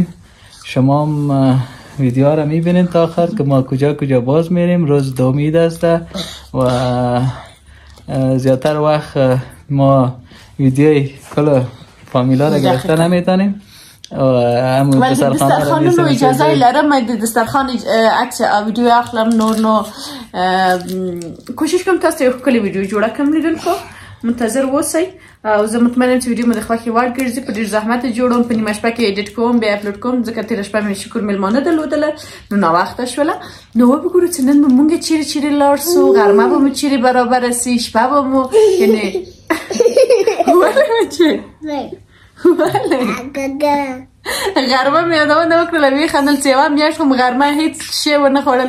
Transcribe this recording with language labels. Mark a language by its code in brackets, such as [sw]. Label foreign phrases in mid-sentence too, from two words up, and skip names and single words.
[fa] شما هم ویدیو را میبینین تا آخر که ما کجا باز میریم. روز دوم عید است و زیادتر وقت ما ویدیوی کل فامیلا را گرفته نمیتونیم. ولی دسترخوان رو [ps] اجازه لرم من دسترخوان عکس ویدیو اخلم نو کوشش کوم تاسو یو کلی ویدیو جوړه کوم لیدونکو منتظر اوسئ او زه مطمئنم چې ویډیو مې د خوښې وړ ګرځي. په ډېر زحمت یې جوړوم، په نیمه شپه کې ایډیټ کوم، بیا اپلوډ کوم ځکه تېره شپه مې شکر میلمانه درلودله نو ناوخته شوله. نو وګورو چې نن به مونږ چیرې لاړ سو، غرمه به مو چیرې برابره سي، شپه به مو یعنې ولې بچې غرمه مې یادونه وکړله ویې خندل چې یوه میاشت خو غرمه هېڅ شی ونه خوړل.